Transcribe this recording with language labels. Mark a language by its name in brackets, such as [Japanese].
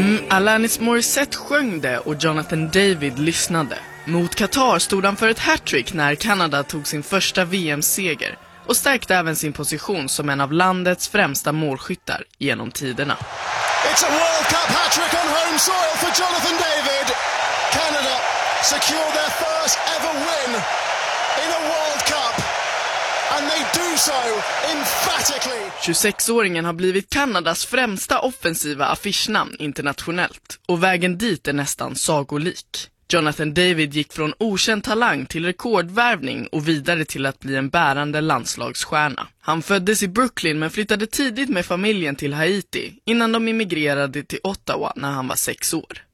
[Swedish] Alanis Morissette sjöng det och Jonathan David lyssnade. Mot Qatar stod han för ett hattrick när Kanada tog sin första VM-seger och stärkte även sin position som en av landets främsta målskyttar genom tiderna. [English] It's a World Cup hattrick on home soil for Jonathan David. Canada secured their first ever win in a World Cup. And they do so emphatically. [Swedish] 26-åringen har blivit Kanadas främsta offensiva affischnamn internationellt. Och vägen dit är nästan sagolik. Jonathan David gick från okänd talang till rekordvärvning och vidare till att bli en bärande landslagsstjärna. Han föddes i Brooklyn men flyttade tidigt med familjen till Haiti innan de immigrerade till Ottawa när han var 6 år.